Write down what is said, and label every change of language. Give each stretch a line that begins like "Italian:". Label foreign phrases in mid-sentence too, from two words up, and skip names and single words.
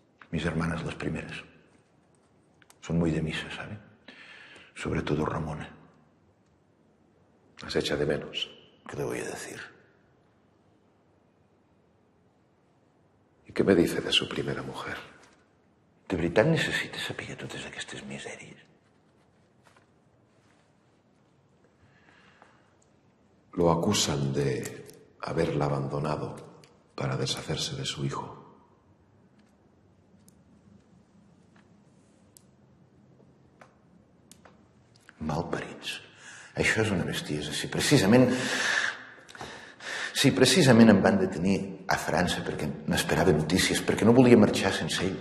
Spanish: Mis hermanas las primeras. Son muy de misa, ¿sabe? Sobre todo Ramona. Las echa de menos. ¿Qué le voy a decir? ¿Y qué me dice de su primera mujer?
Catalan: De veritat necessita saber totes aquestes misèries?
Spanish: Lo acusan de haberla abandonado para deshacerse de su hijo.
Catalan: Malparits. Això és una bestiesa. Si precisament em van detenir a França perquè n'esperava notícies, perquè no volia marxar sense ell.